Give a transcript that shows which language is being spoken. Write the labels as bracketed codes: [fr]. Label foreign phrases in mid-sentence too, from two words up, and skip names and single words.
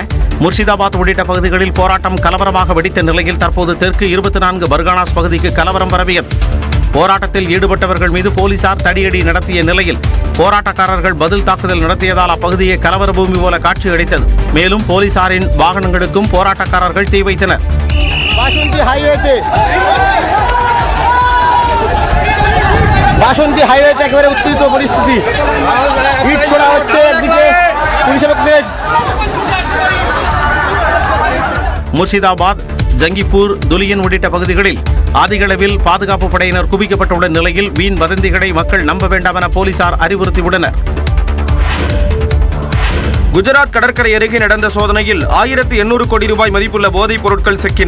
[ta] முர்ஷிதாபாத் உள்ளிட்ட பகுதிகளில் போராட்டம் கலவரமாக வெடித்த நிலையில் தற்போது தெற்கு 24 பர்கானாஸ் பகுதிக்கு கலவரம் பரவியது. போராட்டத்தில் ஈடுபட்டவர்கள் மீது போலீசார் தடியடி நடத்திய நிலையில் போராட்டக்காரர்கள் பதில் தாக்குதல் நடத்தியதால் அப்பகுதியை கலவர பூமி போல காட்சியளித்தது. மேலும் போலீசாரின் வாகனங்களுக்கும் போராட்டக்காரர்கள் தீ வைத்தனர். [bn] বাসন্তী হাইওয়েতে একেবারে উত্তেজিত পরিস্থিতি, ইট ছোড়া হচ্ছে একদিকে পুলিশের পক্ষে। [ta] முர்ஷிதாபாத், ஜங்கிப்பூர், துலியன் உள்ளிட்ட பகுதிகளில் அதிகளவில் பாதுகாப்பு படையினர் குவிக்கப்பட்டுள்ள நிலையில் வீண் வதந்திகளை மக்கள் நம்ப வேண்டாம் என போலீசார் அறிவுறுத்தியுள்ளனர். குஜராத் கடற்கரை அருகே நடந்த சோதனையில் 1800 கோடி ரூபாய் மதிப்புள்ள போதைப் பொருட்கள் சிக்கின.